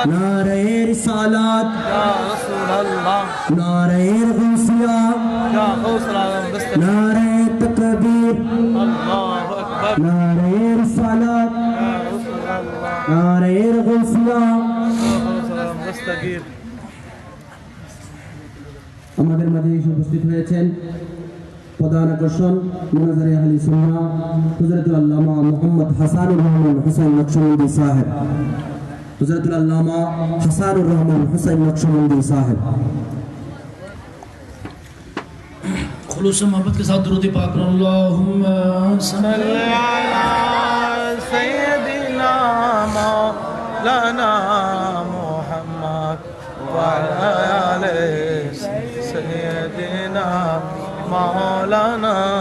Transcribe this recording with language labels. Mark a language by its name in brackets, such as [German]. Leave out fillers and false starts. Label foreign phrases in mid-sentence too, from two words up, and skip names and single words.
[Urdu] نعرہ رسالات، [Arabic] یا رسول اللہ، [Urdu] نعرہ غوثیہ، [Arabic] یا غوث العالم دستگیر، [Urdu] نعرہ تکبیر، [Arabic] اللہ اکبر، [Urdu] نعرہ رسالات، [Arabic] یا رسول اللہ، [Urdu] نعرہ غوثیہ۔ [Arabic] یا غوث العالم دستگیر۔ [Bangla] আমাদের মাঝে এসে উপস্থিত হয়েছেন প্রধান আকর্ষণ মুনাজারে আহলে সুন্নাহ হযরতুল আল্লামা মুহাম্মদ হাসানুর রহমান হুসাইন নকশবন্দি সাহেব, হযরতুল আল্লামা হাসানুর রহমান হুসাইন নকশবন্দি সাহেব। [Urdu] خلوص محبت کے ساتھ درود پاک پر [Arabic] اللہم صلی صلی علی سیدنا مولانا محمد وعلی آلہ سیدنا مولانا۔